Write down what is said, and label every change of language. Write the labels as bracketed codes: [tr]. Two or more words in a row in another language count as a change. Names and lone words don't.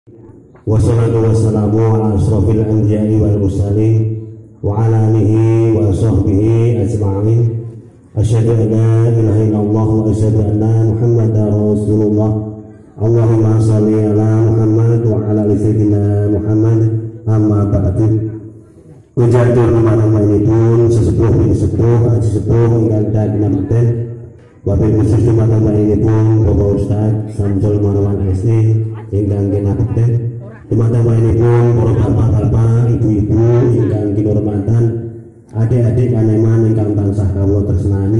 [ar] والصلاة والسلام على أشرف الأنبياء والمرسلين وعلى آله وصحبه أجمعين. أشهد أن لا إله إلا الله وأشهد أن محمدا رسول الله. اللهم صل على محمد وعلى آل سيدنا محمد. أما بعد. [jv] Kunjatur teman-temanipun sesepuh bin sepuh haji sepuh ingkang daginamaken Bapak khusus teman-temanipun Bapak Ustaz Samsul Marwan SD ingkang kinabekten. Teman-temanipun para bapak-bapak, ibu-ibu ingkang kinurmatan, adik-adik kaneman ingkang tansah kawula tresnani.